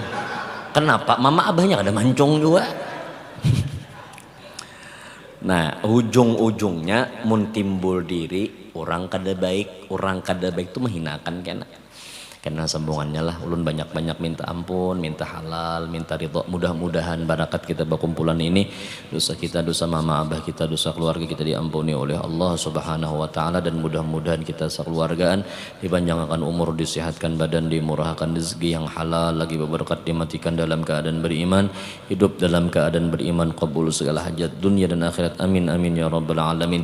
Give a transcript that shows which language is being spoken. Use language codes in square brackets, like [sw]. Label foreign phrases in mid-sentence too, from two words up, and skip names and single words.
[bjn] Kenapa mama abahnya ada mancung juga. Nah ujung-ujungnya mun timbul diri orang kada baik itu menghinakan kena. karena sambungannya lah ulun banyak-banyak minta ampun, minta halal, minta ridho. Mudah-mudahan barakat kita berkumpulan ini, dosa kita, dosa mama abah kita, dosa keluarga kita diampuni oleh Allah [ar] Subhanahu wa taala, [bjn] dan mudah-mudahan kita sekeluargaan dipanjangkan umur, disehatkan badan, dimurahkan rezeki yang halal, lagi berberkat, dimatikan dalam keadaan beriman, hidup dalam keadaan beriman, qabul segala hajat dunia dan akhirat. [ar] Amin amin ya rabbal alamin.